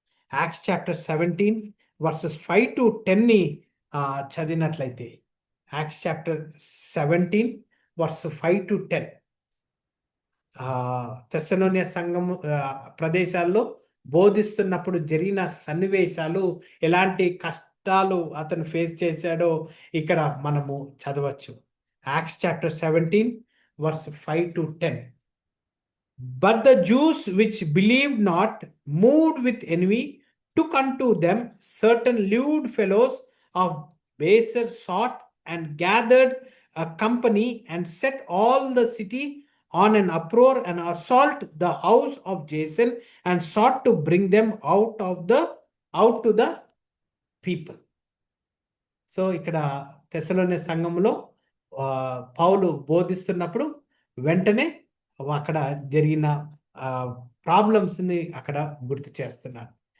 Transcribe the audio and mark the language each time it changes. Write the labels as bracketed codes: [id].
[te] Acts chapter 17 versus 5 to 10ని చదివినట్లయితే, acts chapter 17 verse 5 to 10 తెస్సలోనియ సంఘము ప్రదేశాల్లో బోధిస్తున్నప్పుడు జరిగిన సన్నివేశాలు, ఎలాంటి కష్టాలు అతను ఫేస్ చేశాడో ఇక్కడ మనము చదవచ్చు. Acts chapter 17 verse 5 to 10. [en] But the Jews which believed not, moved with envy, took unto them certain lewd fellows of baser sort, and gathered a company, and set all the city on an uproar, and assault the house of Jason, and sought to bring them out to the people. [te] So ఇక్కడ తెస్సలోనియ సంఘములో పౌలు బోధిస్తున్నప్పుడు వెంటనే అక్కడ జరిగిన ప్రాబ్లమ్స్ని అక్కడ గుర్తు చేస్తున్నాడు.